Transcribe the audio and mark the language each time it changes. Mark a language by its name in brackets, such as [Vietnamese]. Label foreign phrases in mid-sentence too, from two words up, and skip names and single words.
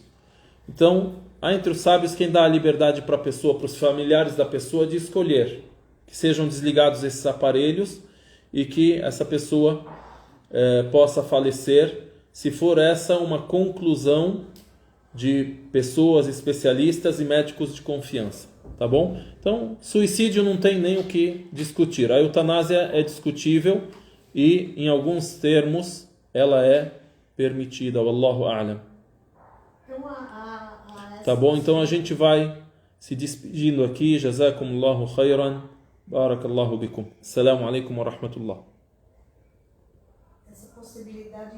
[Portuguese] Então, há entre os sábios quem dá a liberdade para a pessoa, para os familiares da pessoa, de escolher que sejam desligados esses aparelhos e que essa pessoa possa falecer, se for essa uma conclusão de pessoas especialistas e médicos de confiança, tá bom? Então, suicídio não tem nem o que discutir. A eutanásia é discutível e, em alguns termos, ela é permitida. [Arabic] والله أعلم. [Portuguese] Tá bom? Então a gente vai se despedindo aqui. [Arabic] جزاكم الله خيرا. بارك الله بكم. السلام عليكم ورحمة الله. [Portuguese] Essa possibilidade